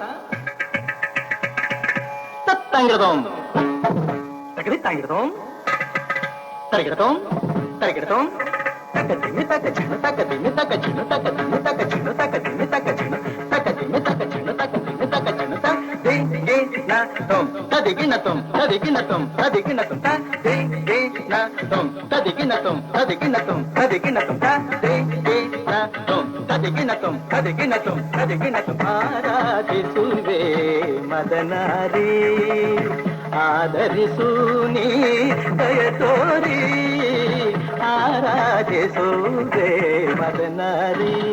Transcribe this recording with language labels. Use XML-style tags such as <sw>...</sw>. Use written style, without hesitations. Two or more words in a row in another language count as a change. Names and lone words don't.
<kn>ತತ್ತಂಗಿಡದೋಂ ತಕದಿ ತಾಂಗಿಡದೋಂ ತರಗಿಡತೋಂ ತರಗಿಡತೋಂ ತಕ ಧಿಮಿ ತಕ ಝಣು ತಕ ಧಿಮಿ ತಕ ಝಣು ತಕ ಧಿಮಿ ತಕ ಝಣು ತಕ ಧಿಮಿ ತಕ ಝಣು ತಕ ಧಿಮಿ ತಕ ಝಣು ತಕ ಧಿಮಿ ತಕ ಝಣು ತ ದಿ ಗಿ ನ ತೋಂ ತದಿಗಿನ ತೋಂ ತದಿಗಿನ ತೋಂ ತದಿಗಿನ ತೋಂ ತ ದಿ ಗಿ ನ ತೋಂ ತದಿಗಿನ ತೋಂ ತದಿಗಿನ ತೋಂ ತದಿಗಿನ ತೋಂ ತ ದಿ ಗಿ ನ ತೋಂ ತದಿಗಿನ ತೋಂ ತದಿಗಿನ ತೋಂ ತದಿಗಿನ ತೋಂ ಆರಾಧಿಸುವೆ ಮದನಾರಿ ಆದರಿಸು ನೀ ದಯ ತೋರಿ ಆರಾಧಿಸುವೆ ಮದನಾರಿ</kn>